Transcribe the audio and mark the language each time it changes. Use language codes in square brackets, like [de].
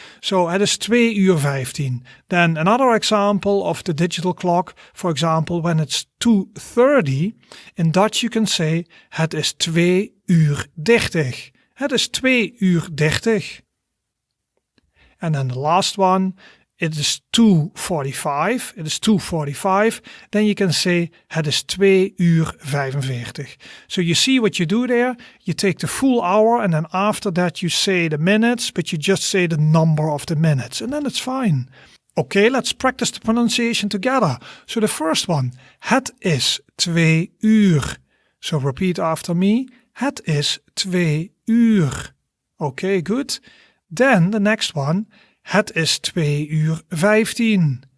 [en] So [nl] het is 2 uur 15. [en] Then another example of the digital clock, for example, when it's 2:30, in Dutch you can say [nl] het is 2 uur 30. Het is 2 uur 30. [en] And then the last one, it is 2:45. It is 2:45. Then you can say [nl] het is 2 uur 45. [en] So you see what you do there? You take the full hour and then after that you say the minutes, but you just say the number of the minutes and then it's fine. Okay, let's practice the pronunciation together. So the first one, [nl] het is 2 uur. [en] So repeat after me. [nl] Het is 2 uur. [en] Okay, good. Then the next one, [nl] het is 2 uur 15.